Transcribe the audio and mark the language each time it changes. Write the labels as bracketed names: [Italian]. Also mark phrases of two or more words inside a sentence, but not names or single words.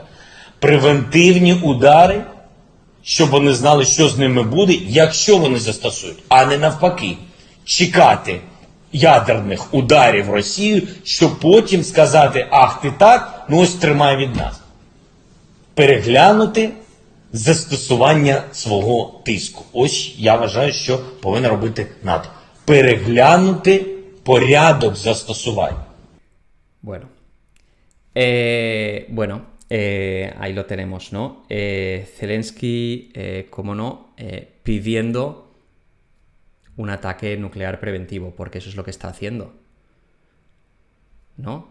[Ukrainian] Превентивні удари, щоб вони знали, що з ними буде, якщо вони застосують, а не навпаки, чекати ядерних ударів Росію, щоб потім сказати, ах ти так, ну ось тримай від нас. Переглянути застосування свого тиску. Ось я вважаю, що повинна робити НАТО. Переглянути порядок застосування. [Spanish] Bueno. Ahí lo tenemos, ¿no? Zelensky, como no, pidiendo un ataque nuclear preventivo, porque eso es lo que está haciendo, ¿no?